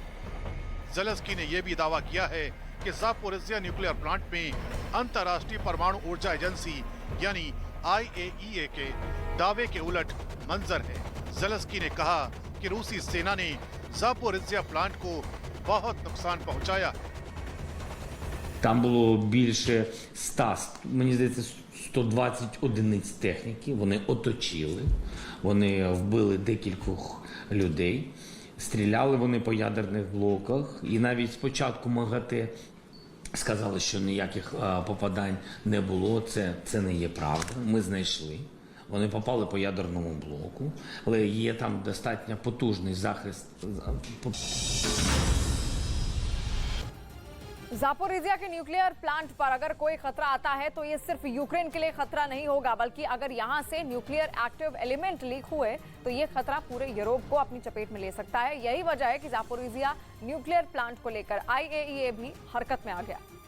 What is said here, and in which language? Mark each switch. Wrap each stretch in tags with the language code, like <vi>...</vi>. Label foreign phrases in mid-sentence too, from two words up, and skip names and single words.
<hi>ज़ेलेंस्की ने यह भी दावा किया है कि ज़ापोरिज़िया</hi> <en>nuclear plant</en> <hi>में अंतर्राष्ट्रीय परमाणु ऊर्जा एजेंसी यानी IAEA के दावे के उलट मंजर है। ज़ेलेंस्की ने कहा कि रूसी सेना ने ज़ापोरिज़िया प्लांट को बहुत नुकसान पहुंचाया है।</hi> <uk>Там було більше 100, мені здається, 120 одиниць техніки. Вони оточили, вони вбили декількох людей, стріляли вони по ядерних блоках. І навіть спочатку МАГАТЕ сказали, що ніяких попадань не було. Це не є правда. Ми знайшли. Вони попали по ядерному блоку, але є там достатньо потужний захист.</uk> <hi>ज़ापोरिज़िया के</hi> <en>nuclear plant</en> <hi>पर अगर कोई खतरा आता है तो ये सिर्फ यूक्रेन के लिए खतरा नहीं होगा, बल्कि अगर यहाँ से</hi> <en>nuclear active element</en> <hi>लीक हुए तो ये खतरा पूरे यूरोप को अपनी चपेट में ले सकता है। यही वजह है कि ज़ापोरिज़िया</hi> <en>nuclear plant</en> <hi>को लेकर IAEA भी हरकत में आ गया।</hi>